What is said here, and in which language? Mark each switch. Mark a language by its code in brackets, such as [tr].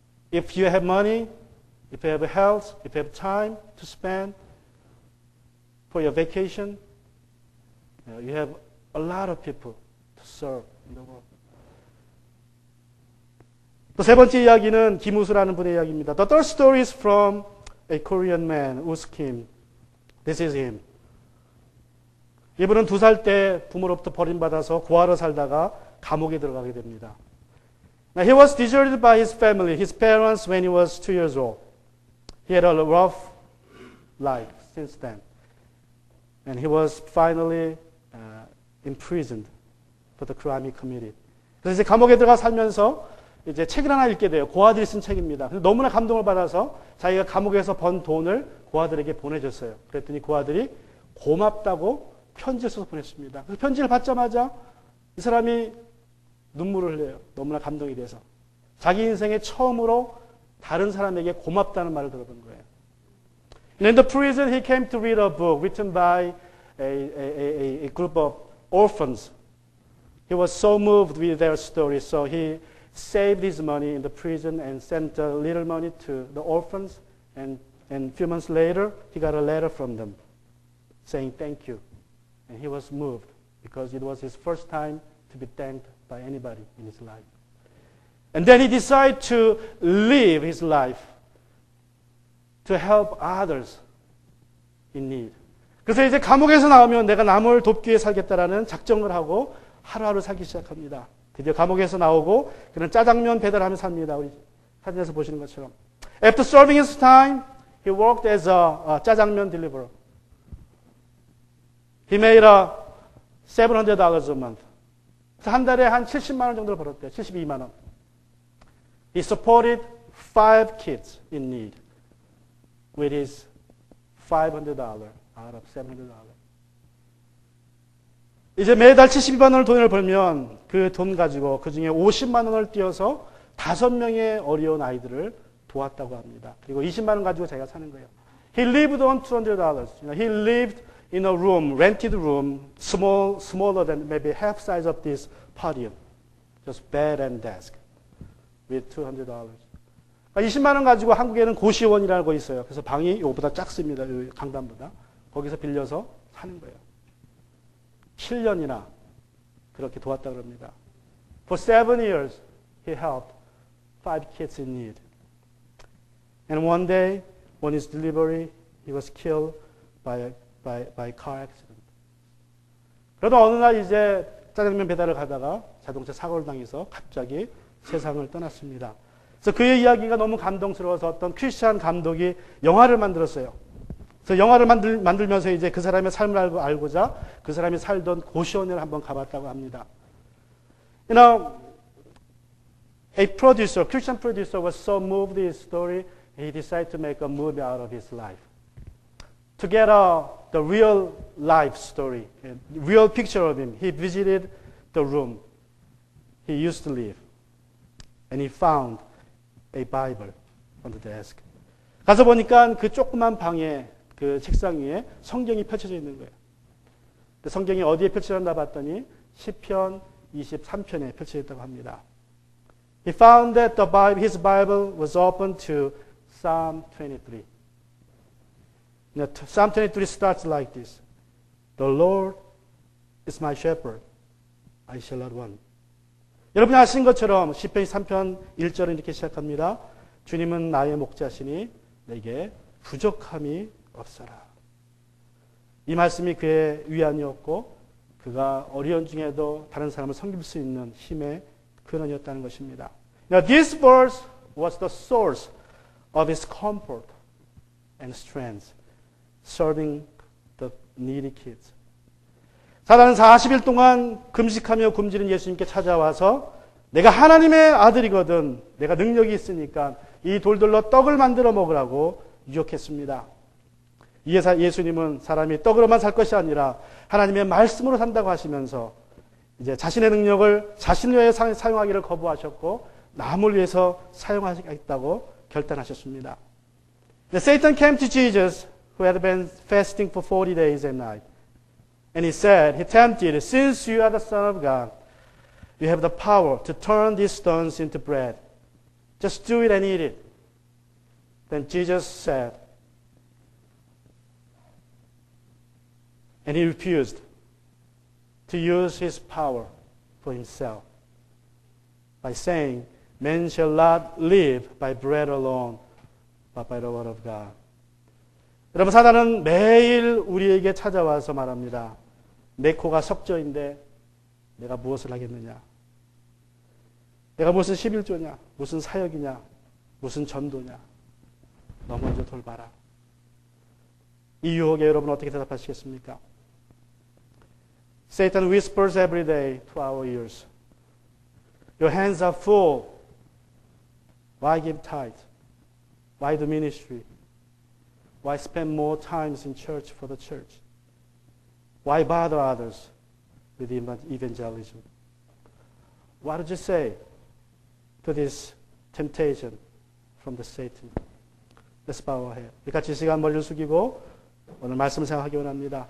[en] If you have money, if you have health, if you have time to spend for your vacation, you have a lot of people to serve in the world. [ko] 또 세 번째 이야기는 김우수라는 분의 이야기입니다. [en] The third story is from a Korean man, Us Kim. This is him. [ko] 이분은 2살 때 부모로부터 버림받아서 고아로 살다가 감옥에 들어가게 됩니다. [en] Now, he was deserted by his family, his parents, when he was 2 years old. He had a rough life since then. And he was finally imprisoned for the crime he committed. [ko] 그래서 이제 감옥에 들어가 살면서 이제 책을 하나 읽게 돼요. 고아들이 쓴 책입니다. 너무나 감동을 받아서 자기가 감옥에서 번 돈을 고아들에게 보내줬어요. 그랬더니 고아들이 고맙다고 편지를 써서 보냈습니다. 그래서 편지를 받자마자 이 사람이 눈물을 흘려요. 너무나 감동이 돼서. 자기 인생에 처음으로 다른 사람에게 고맙다는 말을 들어본 거예요. [en] In the prison, he came to read a book written by a group of orphans. He was so moved with their story, so he saved his money in the prison and sent a little money to the orphans. And a few months later, he got a letter from them saying thank you. And he was moved because it was his first time to be thanked by anybody in his life. And then he decided to live his life to help others in need. [ko] 그래서 이제 감옥에서 나오면 내가 남을 돕기 위해 살겠다라는 작정을 하고 하루하루 살기 시작합니다. 드디어 감옥에서 나오고 그는 짜장면 배달하며 삽니다. 우리 사진에서 보시는 것처럼. [en] After serving his time, he worked as a 짜장면 deliverer. He made $700 a month. [ko] 한 달에 한 70만 원 정도를 벌었대요. 72만 원. [en] He supported 5 kids in need. with his $500 out of $700. [ko] 이제 매달 72만 원을 돈을 벌면 그 돈 가지고 그 중에 50만 원을 띄어서 5명의 어려운 아이들을 도왔다고 합니다. 그리고 20만 원 가지고 자기가 사는 거예요. [en] He lived on $200. He lived in a room, rented room, smaller than maybe half size of this podium. Just bed and desk with $200. [ko] 그러니까 20만 원 가지고 한국에는 고시원이라고 있어요. 그래서 방이 이거보다 작습니다. 강단보다. 거기서 빌려서 사는 거예요. 7년이나 그렇게 도왔다고 합니다. [en] For 7 years, he helped 5 kids in need. And one day, on his delivery, he was killed by a car accident. [ko] 그러다 어느 날 이제 짜장면 배달을 가다가 자동차 사고를 당해서 갑자기 세상을 떠났습니다. 그래서 그의 이야기가 너무 감동스러워서 어떤 크리스찬 감독이 영화를 만들었어요. 그래서 영화를 만들면서 이제 그 사람의 삶을 알고자 그 사람이 살던 고시원을 한번 가봤다고 합니다. [en] You know, a producer, Christian producer was so moved with his story, he decided to make a movie out of his life. To get the real life story, a real picture of him, he visited the room he used to live. And he found a Bible on the desk. [ko] 가서 보니까 그 조그만 방에 그 책상 위에 성경이 펼쳐져 있는 거예요. 성경이 어디에 펼쳐졌나 봤더니 시편 23편에 펼쳐져 있다고 합니다. [en] He found that his Bible was open to Psalm 23. Psalm 23 starts like this. The Lord is my shepherd. I shall not want. [ko] 여러분이 아시는 것처럼 시편 3편 1절은 이렇게 시작합니다. 주님은 나의 목자시니 내게 부족함이 없어라. 이 말씀이 그의 위안이었고 그가 어려운 중에도 다른 사람을 섬길 수 있는 힘의 근원이었다는 것입니다. [en] Now this verse was the source of his comfort and strength, serving the needy kids. [ko] 사단은 40일 동안 금식하며 굶주린 예수님께 찾아와서 내가 하나님의 아들이거든, 내가 능력이 있으니까 이 돌들로 떡을 만들어 먹으라고 유혹했습니다. 예수님은 사람이 떡으로만 살 것이 아니라 하나님의 말씀으로 산다고 하시면서 이제 자신의 능력을 자신을 위해 사용하기를 거부하셨고 남을 위해서 사용하겠다고 결단하셨습니다. [en] Satan came to Jesus who had been fasting for 40 days and nights. And he tempted, since you are the Son of God, you have the power to turn these stones into bread. Just do it and eat it. Then Jesus said, and he refused to use his power for himself by saying, man shall not live by bread alone, but by the word of God. [ko] 여러분, 사단은 매일 우리에게 찾아와서 말합니다. 내 코가 석저인데 내가 무엇을 하겠느냐? 내가 무슨 11조냐? 무슨 사역이냐? 무슨 전도냐? 너 먼저 돌봐라. 이 유혹에 여러분 어떻게 대답하시겠습니까? [en] Satan whispers every day to our ears. Your hands are full. Why give tithe? Why do ministry? Why spend more times in church for the church? Why bother others with evangelism? What did you say to this temptation from the Satan? Let's bow our head. [ko] 같이 시간 머리를 숙이고 오늘 말씀 생각하기 원합니다.